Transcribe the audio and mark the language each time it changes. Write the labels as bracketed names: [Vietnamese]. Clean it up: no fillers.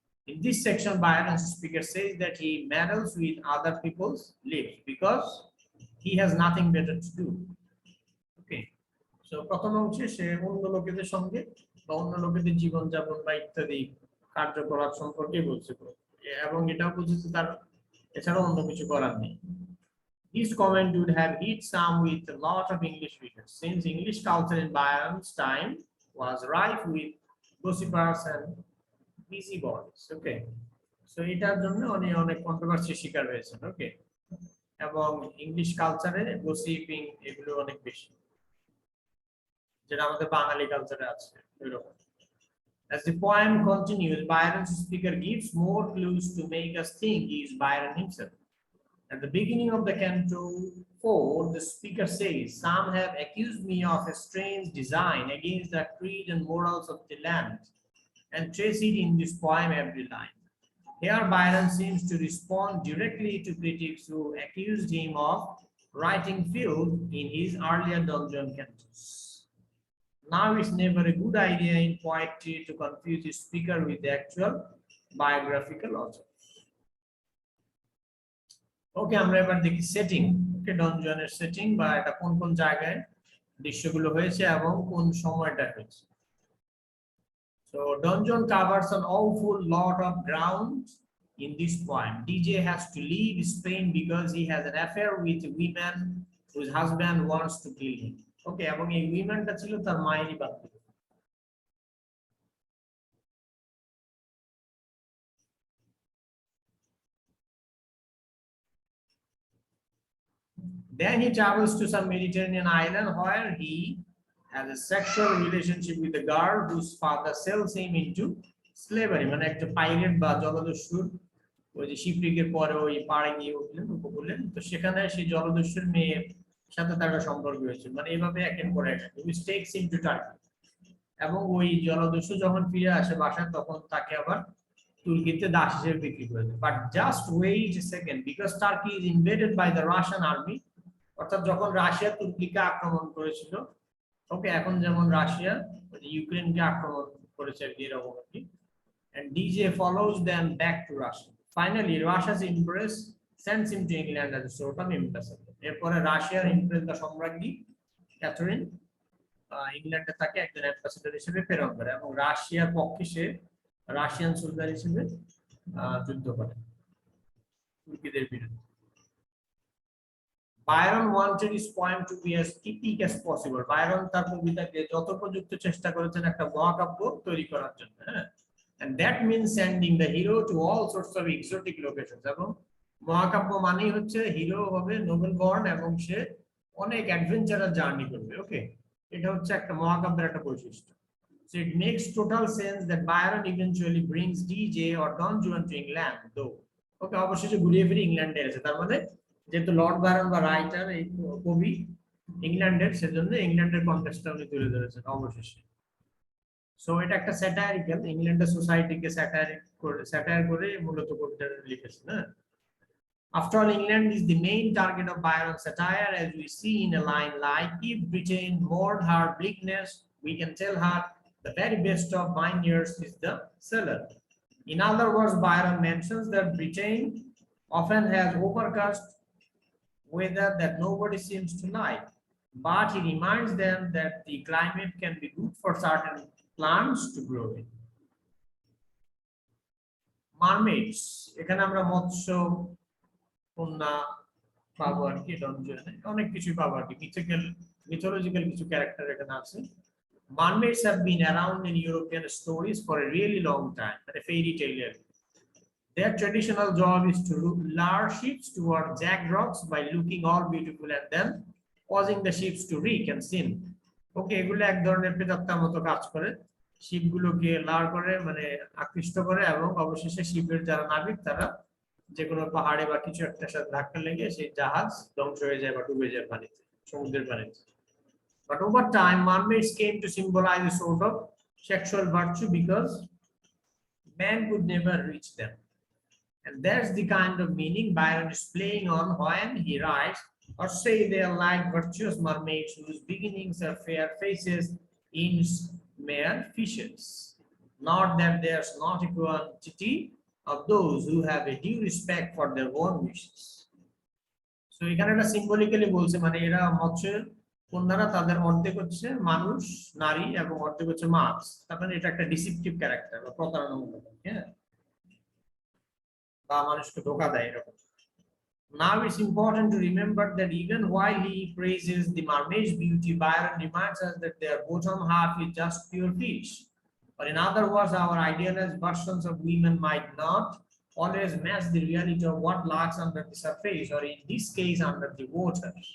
[English] In this section, Byron's speaker says that he meddles with other people's lives because he has nothing better to do. [Bangla] Okay, so প্রথম অংশে সে অন্য লোকেদের সঙ্গে বা অন্য লোকেদের জীবনযাপন বা ইত্যাদি কার্যকলাপ সম্পর্কে বলছে, এবং এটাও বলছে তার এছাড়া অন্য কিছু করার নেই। [English] His comment would have hit some with a lot of English readers, since English culture in Byron's time was rife with gossipers and busybodies. [Bangla] Okay, so এটার জন্য অনেক কন্ট্রোভার্সি শিকার হয়েছেন। ওকে, এবং ইংলিশ কালচারে গসিপিং এগুলো অনেক বেশি, যেটা আমাদের বাঙালি কালচারে আছে এরকম। [English] As the poem continues, Byron's speaker gives more clues to make us think he is Byron himself. At the beginning of the canto 4, the speaker says, "Some have accused me of a strange design against the creed and morals of the land, and trace it in this poem every line." Here Byron seems to respond directly to critics who accused him of writing filth in his earlier Don Juan cantos. Now it's never a good idea in poetry to confuse the speaker with the actual biographical author. [Bangla] Okay, আমরা এবার দেখি setting. ওকে, ডন জুয়ানের setting, বা এটা কোন কোন জায়গায় দৃশ্যগুলো হয়েছে এবং কোন সময়টা হয়েছে। So [English] So Don Juan covers an awful lot of ground in this poem. DJ has to leave Spain because he has an affair with a woman whose husband wants to kill him. [Bangla] Okay, এবং এই womanটা ছিল তার মায়েরই বাচ্চা। [English] Then he travels to some Mediterranean island where he has a sexual relationship with a girl whose father sells him into slavery. [Bangla] মানে একটা pirate বা জলদস্যুর ওই যে শিপরিকের পরে ওই পাড়ে গিয়ে উঠলেন উপকূলে, তো সেখানে সেই জলদস্যুর মেয়ের সাথে তার সম্পর্ক হয়েছে, মানে এভাবে একের পর এক [English] which takes him to Turkey। [Bangla] এবং ওই জলদস্যু যখন ফিরে আসে বাসায় তখন তাকে আবার তুর্কিতে দাস হিসেবে বিক্রি করে দেয়। [English] But just wait a second, because Turkey is invaded by the Russian army. [Bangla] অর্থাৎ যখন রাশিয়া তুর্কিকে আক্রমণ করেছিল, ওকে, এখন যেমন রাশিয়া ইউক্রেনকে আক্রমণ করেছে এরকম আর কি, [English] and DJ follows them back to Russia. Finally, Russia's empress sends him to England as a sort of ambassador. [Bangla] এরপরে রাশিয়ার এমপ্রেস বা সম্রাজ্ঞী ক্যাথরিন ইংল্যান্ডে তাকে একজন অ্যাম্বাসেডর হিসেবে প্রেরণ করে এবং রাশিয়ার পক্ষে সে রাশিয়ান সোলজার হিসেবে যুদ্ধ করে তুর্কিদের বিরুদ্ধে। [English] Byron wanted his poem to be as epic as possible. [Bangla] Byron তার কবিতাকে যত প্রযুক্ত চেষ্টা করেছেন একটা মহাকাব্য তৈরি করার জন্য, [English] and that means sending the hero to all sorts of exotic locations. [Bangla] এবং মহাকাব্য মানেই হচ্ছে হিরো হবে নোবেল বর্ন এবং সে অনেক অ্যাডভেঞ্চারাস জার্নি করবে। ওকে, এটা হচ্ছে একটা মহাকাব্যের একটা বৈশিষ্ট্য। [English] So it makes total sense that Byron eventually brings DJ or Don Juan to England, though. [Bangla] Okay, অবশেষে ঘুরিয়ে ফিরে ইংল্যান্ডে এসেছে, তার মানে যেহেতু লর্ড বায়রন বা রাইটার এই কবি ইংল্যান্ডের, সেজন্য ইংল্যান্ডের কনটেক্সটটা উনি তুলে ধরেছেন অবশেষে। সো এটা একটা স্যাটারিক্যাল, ইংল্যান্ডের সোসাইটিকে স্যাটায়ার করে মূলত কবিতা লিখেছেন। [English] After all, England is the main target of Byron's satire, as we see in a line like, if Britain mourned her bleakness, we can tell her the very best of vineyards is the cellar. In other words, Byron mentions that Britain often has overcast weather that nobody seems to like, but he reminds them that the climate can be good for certain plants to grow in. [Bangla] Mermaids, এখানে আমরা মৎস্য কন্যা পাবো আর কি, অনেক কিছু পাবো আর কি, মিথোলজিক্যাল কিছু ক্যারেক্টার এখানে আছে। [English] Mermaids have been around in European stories for a really long time, like a fairy tale. Their traditional job is to lure ships toward jagged rocks by looking all beautiful and then causing the ships to reek and sin. [Bangla] Okay, এগুলো এক ধরনের প্রেতাত্মার মতো কাজ করে, শিপগুলোকে লার করে মানে আকৃষ্ট করে এবং অবশেষে শিপের যারা নাবিক তারা যে কোনো পাহাড়ে বা কিছু একটা সাথে ধাক্কা লেগে সেই জাহাজ ধ্বংস হয়ে যায় বা ডুবে যায় পানিতে, সমুদ্রের পানিতে। [English] But over time, mermaids came to symbolize a sort of sexual virtue because man could never reach them. And that's the kind of meaning Byron is playing on when he writes, or say they are like virtuous mermaids whose beginnings are fair faces in mere fishes. Not that there's not a quantity of those who have a due respect for their own wishes. [Bangla] So এখানে একটা symbolically বলছে, মানে এরা মৎস্যের কন্যারা, তাদের অর্ধেক হচ্ছে মানুষ নারী এবং অর্ধেক হচ্ছে মাছ, তার মানে এটা একটা ডিসিপটিভ ক্যারেক্টার বা প্রতারণামূলক, হ্যাঁ, বা মানুষকে ধোঁকা দেয় এরকম। [English] Now it's important to remember that even while he praises the mermaid's beauty, Byron reminds us that their bottom half is just pure fish. Or in other words, our idealized versions of women might not always match the reality of what lurks under the surface, or in this case, under the water.